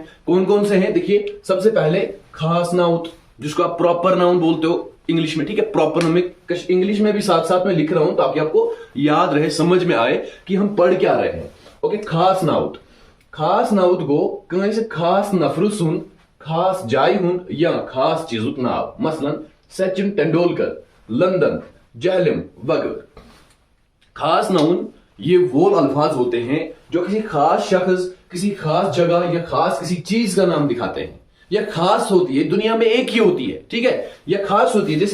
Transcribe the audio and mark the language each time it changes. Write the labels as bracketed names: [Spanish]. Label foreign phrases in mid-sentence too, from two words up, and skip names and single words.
[Hindi] कौन कौन से हैं? देखिए, सबसे पहले खास नाउत, जिसको आप [English] proper noun [Hindi] बोलते हो इंग्लिश में। ठीक है, प्रॉपर में इंग्लिश में भी साथ साथ में लिख रहा हूं ताकि आपको याद रहे, समझ में आए कि हम पढ़ क्या रहे हैं। [Kashmiri] ओके, खास नाउत। खास नाउत गो कहीं से खास नफर सुन, खास जाय हुन या खास चीजुक नाव। मसलन सचिन तेंदुलकर, लंदन, जहलम वगैरह। [Hindi] खास नाउन ये वो अल्फाज होते हैं जो किसी खास शख्स, किसी खास जगह या खास किसी चीज का नाम दिखाते हैं। यह खास होती है, दुनिया में एक ही होती है। ठीक है, यह खास होती है।